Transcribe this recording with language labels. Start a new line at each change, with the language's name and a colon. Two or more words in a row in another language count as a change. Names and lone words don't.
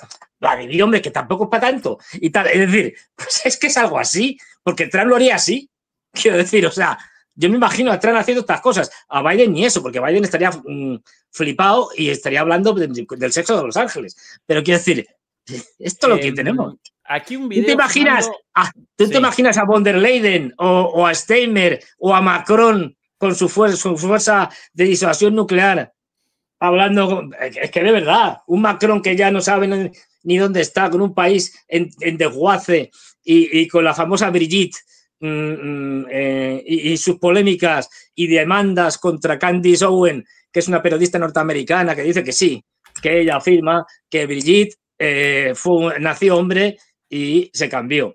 Spanish: Vladimir, hombre, que tampoco es para tanto, y tal, es decir, pues es que es algo así, porque Trump lo haría así, quiero decir, o sea, yo me imagino a Trump haciendo estas cosas, a Biden ni eso, porque Biden estaría flipado y estaría hablando del sexo de Los Ángeles, pero quiero decir, esto es lo que tenemos. Aquí un video. ¿Tú te imaginas a von der Leyen o a Steinmeier o a Macron con su fuerza de disuasión nuclear hablando? Es que de verdad, un Macron que ya no sabe ni dónde está, con un país en desguace y con la famosa Brigitte y sus polémicas y demandas contra Candice Owen, que es una periodista norteamericana que dice que sí, que ella afirma que Brigitte nació hombre y se cambió.